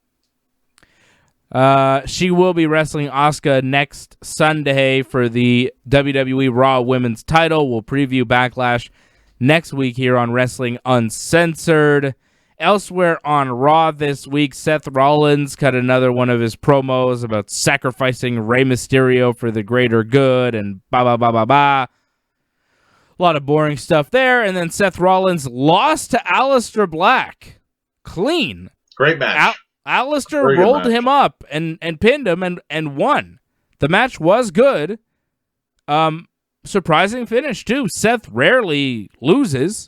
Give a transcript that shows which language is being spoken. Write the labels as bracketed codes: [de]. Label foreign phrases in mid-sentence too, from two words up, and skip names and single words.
[en] She will be wrestling Asuka next Sunday for the WWE Raw Women's title. We'll preview Backlash next week here on Wrestling Uncensored. Elsewhere on Raw this week, Seth Rollins cut another one of his promos about sacrificing Rey Mysterio for the greater good and ba-ba-ba-ba-ba. A lot of boring stuff there. And then Seth Rollins lost to Aleister Black. Clean. Great match. Aleister rolled him up and pinned him and won. The match was good. Surprising finish, too. Seth rarely loses.